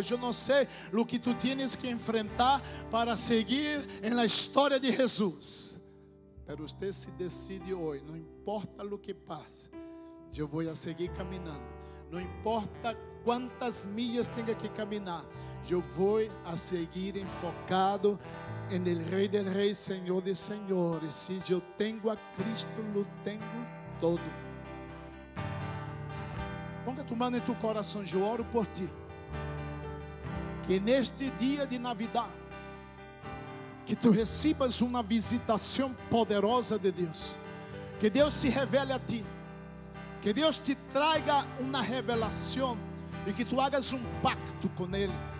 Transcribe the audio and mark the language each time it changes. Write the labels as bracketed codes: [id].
[pt] Eu não sei o que [es] tu tienes que enfrentar [pt] para seguir na história de Jesus, [es] pero [pt] você se decide hoje, não importa o que passe, eu vou a seguir caminhando, não importa quantas milhas tenha que caminhar, eu vou a seguir [es] enfocado en el Rey del Rey, Señor de Señores. Si yo tengo a Cristo, lo tengo todo. Ponga tu mano [pt] em tu coração, eu oro por ti. Que neste dia [es] de Navidad, [pt] que [es] tu recibas [pt] uma visitação poderosa de Deus. Que Deus se revele a ti. Que Deus te traga uma revelação e que [es] tu hagas [pt] um pacto com Ele.